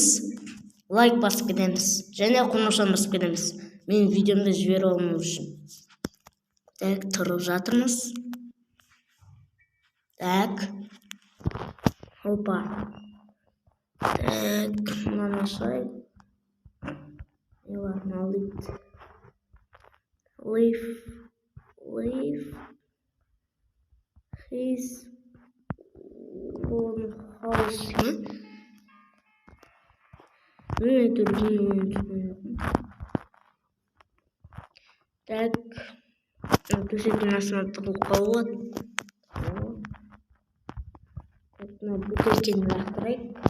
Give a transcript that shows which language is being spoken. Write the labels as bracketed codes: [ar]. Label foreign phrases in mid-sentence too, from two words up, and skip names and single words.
[kk] Лайк басып кетеміз. Және қоңырауын басып кетеміз. Мен видеомды жіберіп алу үшін. Тұрып жатырмыз. Опа. Мынаны ашайық. [en] Leave his own house. [kk] Төсектің астына тығылуға болады. Бөтелкені лақтырайық.